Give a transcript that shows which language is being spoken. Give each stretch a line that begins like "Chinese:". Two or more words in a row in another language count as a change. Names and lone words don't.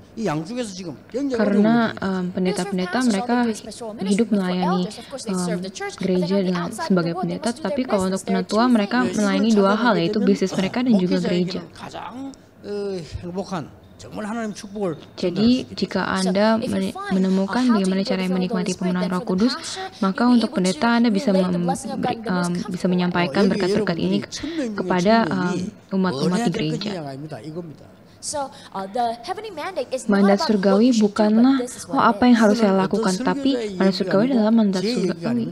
Korean: 이 양쪽에서 지금 굉장히
Indonesian: karena
Korean: 어려운
Indonesian: pendeta-pendeta mereka hidup melayani gereja dengan sebagai pendeta, tapi kalau untuk penatua mereka melayani dua hal, yaitu bisnis mereka dan juga gereja.
Korean: 가장 행복한 정말 하나님 축복을
Indonesian: Jadi jika Anda menemukan bagaimana cara menikmati pemenuhan Roh Kudus, maka untuk pendeta Anda bisa bisa menyampaikan berkat-berkat ini kepada umat-umat di gereja.
Korean: 이겁니다.
Indonesian: Mandat surgawi bukanlah apa yang harus saya lakukan, tapi mandat surgawi adalah mandat surgawi.